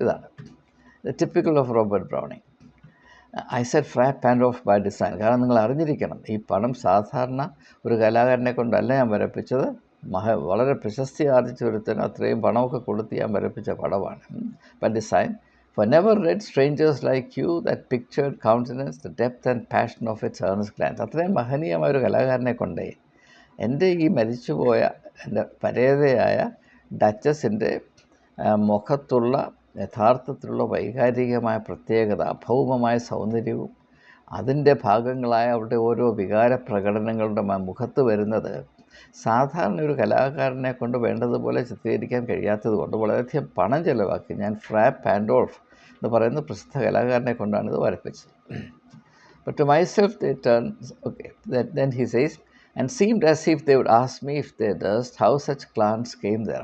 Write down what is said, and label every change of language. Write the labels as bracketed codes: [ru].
[en] ഇതാണ് typical of Robert Browning. I said Fra Pandolf by design. [ml] കാരണം നിങ്ങൾ അറിഞ്ഞിരിക്കണം, ഈ പടം സാധാരണ ഒരു കലാകാരനെ കൊണ്ടല്ല ഞാൻ വരപ്പിച്ചത്. വളരെ പ്രശസ്തി ആർജിച്ച ഒരുത്തന് അത്രയും പണമൊക്കെ കൊടുത്ത് ഞാൻ വരപ്പിച്ച പടമാണ്. [en] By design. For never read strangers like you that pictured countenance, the depth and passion of its earnest glance. [ml] അത്രയും മഹനീയമായ ഒരു കലാകാരനെ കൊണ്ടേ എൻ്റെ ഈ മരിച്ചുപോയ എൻ്റെ പരേതയായ ഡച്ചസിൻ്റെ മുഖത്തുള്ള യഥാർത്ഥത്തിലുള്ള വൈകാരികമായ പ്രത്യേകത, അഭൗമമായ സൗന്ദര്യവും അതിൻ്റെ ഭാഗങ്ങളായ അവരുടെ ഓരോ വികാര പ്രകടനങ്ങളുടെ മുഖത്ത് വരുന്നത് സാധാരണ ഒരു കലാകാരനെ കൊണ്ട് വേണ്ടതുപോലെ ചിത്രീകരിക്കാൻ കഴിയാത്തത് കൊണ്ട് വളരെയധികം പണം ചിലവാക്കി ഞാൻ ഫ്രാപ്പ് പാൻഡോൾഫ് എന്ന് പറയുന്ന പ്രസിദ്ധ കലാകാരനെ കൊണ്ടാണ് ഇത് വരപ്പിച്ചത്. [en] But to myself they turned, okay, then he says, and seemed as if they would ask me if they durst how such glance came there.